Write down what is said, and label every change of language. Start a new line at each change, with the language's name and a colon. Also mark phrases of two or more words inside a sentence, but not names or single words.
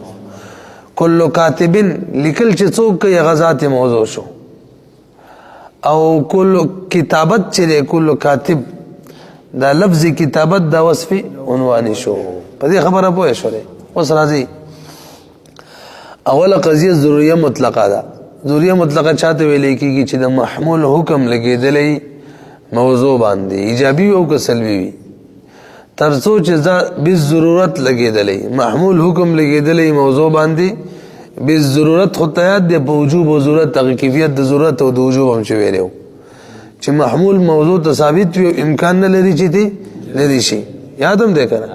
Arabic: کل کاتب
Pashto: لیکل چې څوک کوي غزات موضوع شو. او
Arabic: کل کتابت
Pashto: چې
Arabic: کل کاتب
Pashto: دا لفظ کتابت دا وصف عنوانی شو. په دې خبره پوه شولې. اوس راځي اوله قضیه ضروریه مطلقه ده. ضروریه مطلقه چاته ویل کیږي چې د محمول حکم لګیدلې موضوع باندې ایجابي او که سلبي وي ترڅو چې بالضرورت لګیدلې محمول حکم لګیدلې موضوع باندې بالضرورت خو ته یاد دی په وجوب او ضرورت هغه کیفیت د ضرورت او د وجوب هم چې ویلو چې محمول موضوع ته ثابت وي امکان نه لري چې دی لري شي یادم دی کنه.